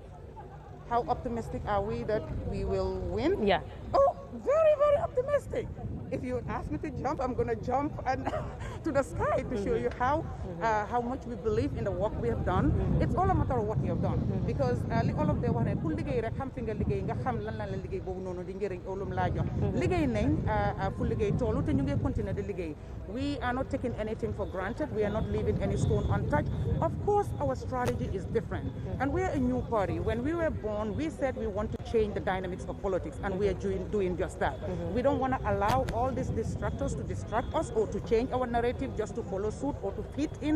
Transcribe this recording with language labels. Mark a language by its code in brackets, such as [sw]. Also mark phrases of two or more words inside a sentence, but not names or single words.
[en] How optimistic are we that we will win? Yeah. Oh, very, very optimistic. If you ask me to jump, I'm going to jump and to the sky to show you how much we believe in the work we have done. It's all a matter of what you have done. Because all of the one [wo] pour liggéey rek xam fi nga liggéey nga xam lan la liggéey boobu noonu di njëriñ olum laa jox. Liggéey nañ fu liggéey toolu te ñu ngi continuer di liggéey. [en] We are not taking anything for granted. We are not leaving any stone untouched. Of course, our strategy is different. And we are a new party. When we were born, we said we want to change the dynamics of politics, and we are doing just that. We don't want to allow all these distractors to distract us or to change our narrative just to follow suit or to fit in.